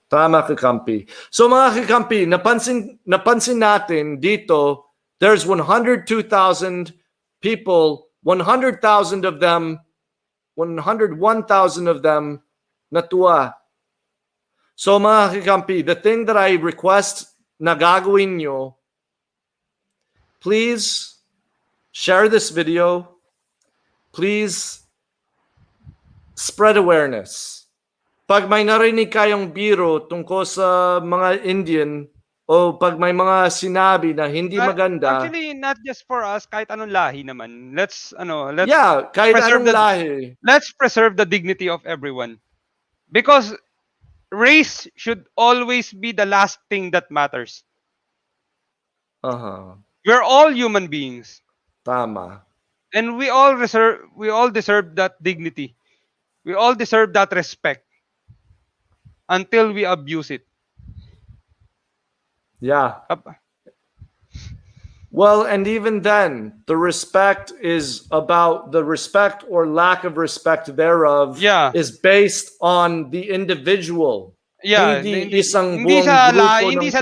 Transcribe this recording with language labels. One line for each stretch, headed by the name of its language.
Filipino: Tama, Kakampi. So mga Kakampi, napansin natin dito,
English: there's 102,000 people, 101,000 of them
Filipino: natuwa. So mga Kakampi,
English: the thing that I request
Filipino: na gagawin nyo,
English: please share this video. Please spread awareness.
Filipino: Pag may narinig kayong biro tungkol sa mga Indian o pag may mga sinabi na hindi maganda.
English: Actually, not just for us,
Filipino: kahit anong lahi naman.
English: Let's
Filipino: kahit anong lahi.
English: Let's preserve the dignity of everyone. Because race should always be the last thing that matters. We're all human beings.
Filipino: Tama.
English: And we all deserve that dignity. We all deserve that respect until we abuse it. Yeah. Well, and even then, the respect is about the respect or lack of respect thereof is based on the individual. Yeah.
Filipino: Hindi isang buong grupo ng tao.